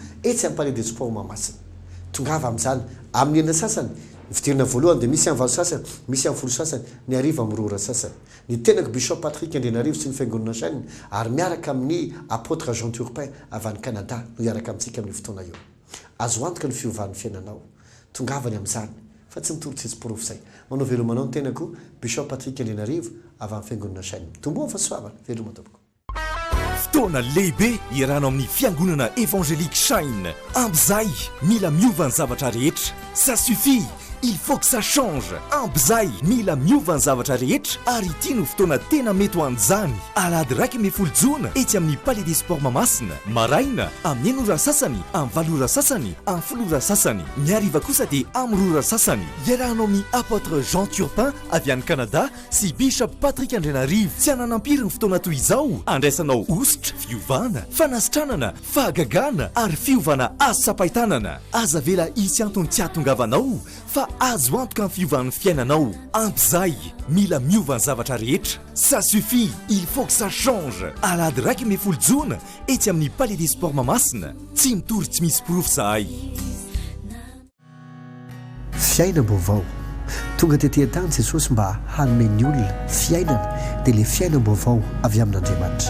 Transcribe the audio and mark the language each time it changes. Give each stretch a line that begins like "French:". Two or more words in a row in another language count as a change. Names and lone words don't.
Malagasy: etsy amin'ny Palais des Sports Mahamasina tongava amin'izany amin'ny ena sasany ny fidirana voalohany dia misy amin'ny valo sasany misy amin'ny folo sasany ny ariva amin'ny roa sasany ny tenako Bishop Patrick Andrianarivo sy ny fiangonana sainy ary miaraka amin'ny Apotre Jean Turpin avy any Canada no iaraka amintsika amin'ny fotoana io azo antoka ny fiovan'ny fiainanao tongavany amin'izany fa tsy mitory tsisy porofo zay manao velomanao ny tenako Bishop Patrick Andrianarivo avy amin'ny fiangonana sainy tomboa fa soavana veloma tompoko. Fotoana lehibe iarahana amin'ny fiangonana évangélique Shine. AMPY mila miova ny zavatra rehetra.
French: Ça suffit. Il faut que ça change.
Malagasy: AMPY mila miova ny zavatra rehetra ary ity no fotoana tena mety ho an'izany. Alahady raiky ambin'ny folo Jona etsy amin'ny Palais des Sports Mahamasina. Maraina amin'ny 9 ora sasany, amin'ny 4 ora sasany, amin'ny 7 ora sasany. Ny hariva kosa dia amin'ny 2 ora sasany. Iarahanao amin'ny Apotre Jean Turpin avy any Canada sy Bishop Patrick Andrianarivo. Tsy ananampiry ny fotoana toy izao. Andraisanao ositra, fiovana, fanasitranana, fahagagana ary fiovana asa-paitanana. Aza vela isy antony tsy ahatongavanao fa azo antoka ny fiovan'ny fiainanao. AMPY mila miova ny zavatra rehetra.
French: Ça suffit, il faut que ça change.
Malagasy: Alahady raiky ambin'ny folo Jona etsy amin'ny Palais des Sports Mahamasina. Tsy mitory tsy misy porofo zahay. Fiainam-baovao tonga tetỳ tany Jesosy mba hanome olona fiainana dia le fiainam-baovao avy amin'Andriamanitra.